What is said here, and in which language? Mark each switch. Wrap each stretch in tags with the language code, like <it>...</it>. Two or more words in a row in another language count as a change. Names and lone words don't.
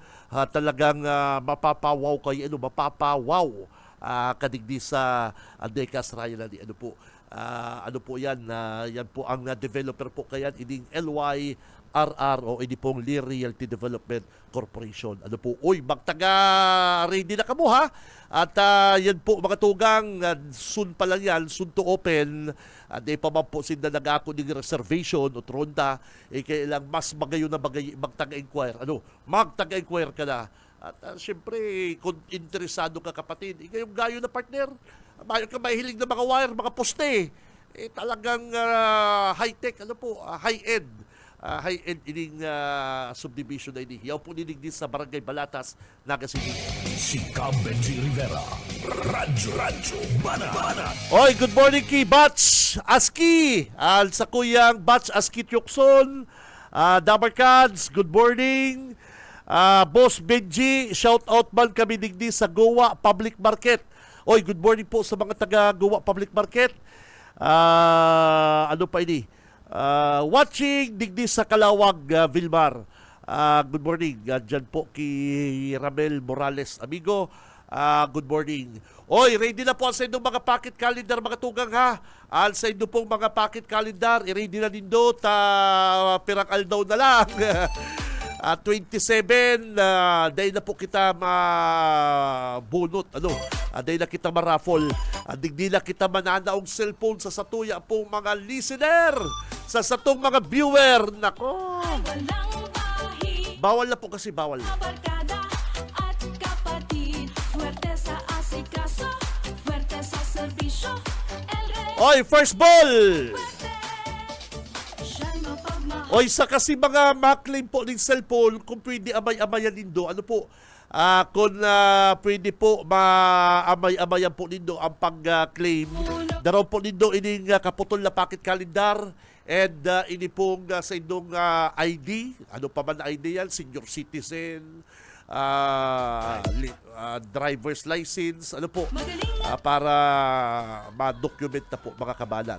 <bik>Talagang mapapawaw kayo, mapapawaw kadigdi sa Deka Astraya na po. Yan po ang developer po kaya ining LYRR RR o ini pong Lee Realty Development Corporation. Ano po, uy, magtaga-ready na kamo ha. At yan po mga tugang,</bik> <tl>soon pa lang yan,</tl> <en>soon to open.</en> <bik>Di pa man po sila nag-ako ng reservation o tronda. Kailang mas magayon na magtaga-inquire. Ano, magtaga-inquire ka na. At syempre, kung interesado ka kapatid, yung gayo na partner, mayo ka mahilig na mga wire, mga poste.</bik> <tl>Talagang high-tech, ano po, high-end.</tl> <bik>High-end ining subdivision na ini. Yaw po niligdis sa Barangay Balatas, Naga City. Si Cab Benji Rivera. Radyo Banat. Oy,</bik> <en>good morning</en> <bik>kay Batch Aski. Sa kuyang Batch Aski Tyokson. Dabarkads,</bik> <en>good morning.</en> <bik>Boss Benji,</bik> <en>shout out</en> <bik>man kami digdi sa Goa Public Market. Oy, good morning po sa mga taga Goa Public Market. Ano pa ini? Watching digdi sa Kalawag, Vilmar.</bik> <en>Good morning.</en> <bik>Dyan po kay Ramel Morales, amigo.</bik> <en>Good morning.</en> <bik>Oy, ready na po sa inyong mga</bik> <en>pocket calendar,</en> <bik>mga tugang ha. Sa inyong pong mga</bik> <en>pocket calendar,</en> <bik>i-ready na din do, pirang aldaw na lang. 27, dahil na po kita mabunot, dahil na kita maraffle, digdi na kita mananaong cellphone sa satuya pong mga listener, sa satong mga viewer.</bik> <tl>Nako, bawal na po kasi, bawal. Barkada at kapatid, fuerte sa asikaso, fuerte sa serbisyo, El Rey,</tl> <en>Oy, first ball!</en> <tl>siya'y mapagmahal.</tl> <bik>Oy, sa kasi mga maklaim po ng cellphone, kung pwede amay-amayan nindo, ano po, kung pwede po maamay-amayan po nindo ang pag-claim, daraw po nindo ining kaputol na pocket calendar, and ini pong sa inyong ID, ano pa man na ID yan,</bik> <en>senior citizen, driver's license,</en> <bik>ano po, para ma-document na po mga kabalat.</bik>